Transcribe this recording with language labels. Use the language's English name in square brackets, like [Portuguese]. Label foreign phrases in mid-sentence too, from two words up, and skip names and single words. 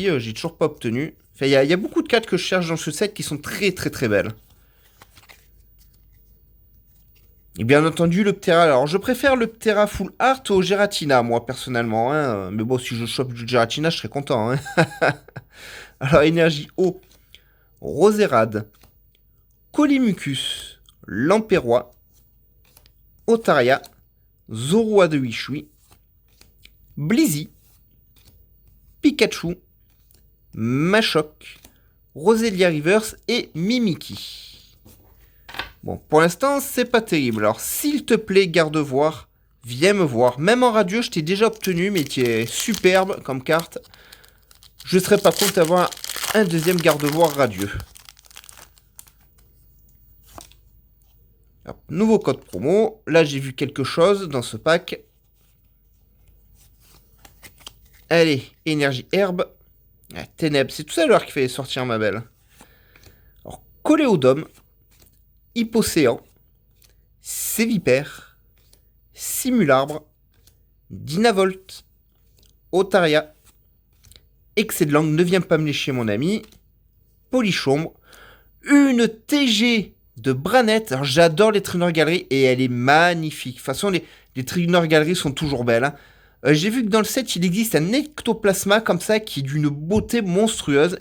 [French] J'ai toujours pas obtenu. Enfin, il y a beaucoup de cartes que je cherche dans ce set qui sont très très très belles. Et bien entendu, le Ptera. Alors, je préfère le Ptera [English] Full Art [French] au Giratina, moi, personnellement. Hein. Mais bon, si je chope du Giratina, je serais content. Hein. Alors, énergie eau. Roserade. Colimucus. Lampérois. Otaria. Zorua de Wishui. Blizzy. Pikachu. Machoc. Roselia Rivers et Mimiki. Bon, pour l'instant, c'est pas terrible. Alors, s'il te plaît, garde-voir, viens me voir. Même en radio, je t'ai déjà obtenu, mais qui est superbe comme carte. Je serais pas contre d'avoir un deuxième garde-voir radieux. Hop, nouveau code promo. Là, j'ai vu quelque chose dans ce pack. Allez, énergie herbe. Ah, ténèbres, c'est tout ça l'heure qui fait sortir ma belle. Alors, Coléodome. Hippocéan. Sévipère. Simularbre. Dynavolt. Otaria. Excès de langue, ne viens pas me lécher mon ami. Polichombre. Une TG de Branette. Alors j'adore les Trainer Gallery et elle est magnifique. De toute façon, les Trainer Gallery sont toujours belles. Hein. J'ai vu que dans le set, il existe un ectoplasma comme ça qui est d'une beauté monstrueuse.